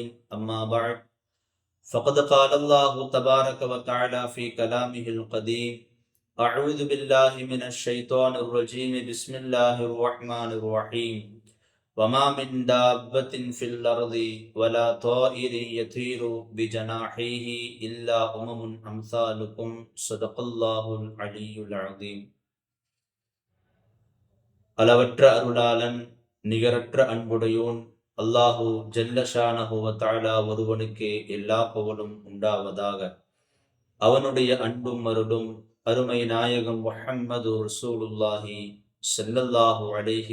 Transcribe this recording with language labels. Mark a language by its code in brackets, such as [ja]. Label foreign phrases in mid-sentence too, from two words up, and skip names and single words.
[ar] أما بعد، فقد قال الله تبارك وتعالى في كلامه القديم: أعوذ بالله من الشيطان الرجيم، بسم الله الرحمن الرحيم. وما من دابة في الأرض ولا طائر يطير بجناحيه إلا أمثالكم. صدق الله العلي العظيم. [ta] அளவற்ற அருளாளன் நிகரற்ற அன்புடையோன் [ar] الله جل شأنه وتعالى [ta] ஒருவனுக்கே எல்லா புகழும் உண்டாவதாக. அவனுடைய அன்பும் அருளும் அருமை நாயகம் முஹம்மது [ar] رسول الله صلى الله عليه